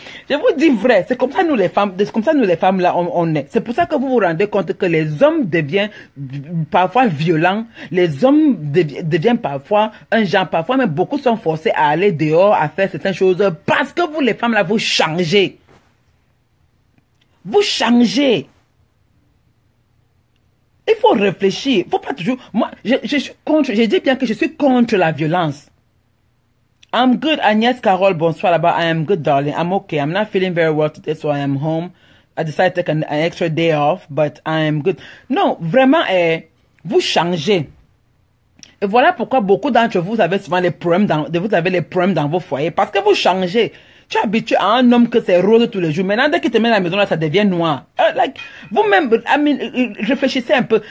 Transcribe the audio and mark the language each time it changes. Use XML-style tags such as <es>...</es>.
<fr>Je vous dis vrai, c'est comme ça nous les femmes, là on est. C'est pour ça que vous vous rendez compte que les hommes deviennent parfois violents, les hommes deviennent parfois un genre, parfois même beaucoup sont forcés à aller dehors, à faire certaines choses parce que vous les femmes là vous changez. Vous changez. Il faut réfléchir, faut pas toujours... Moi, je suis contre, je dis bien que je suis contre la violence.</fr> <en>I'm good, Agnès Carole,</en> <fr>bonsoir là-bas.</fr> <en>I am good, darling. I'm okay. I'm not feeling very well today, so I am home. I decided to take an extra day off, but I am good.</en> <fr>Non, vraiment, vous changez. Et voilà pourquoi beaucoup d'entre vous avez souvent les problèmes dans vos foyers. Parce que vous changez. Tu es habitué à un homme que c'est rose tous les jours. Maintenant, dès qu'il te met à la maison, là, ça devient noir. Vous-même, réfléchissez un peu.</fr>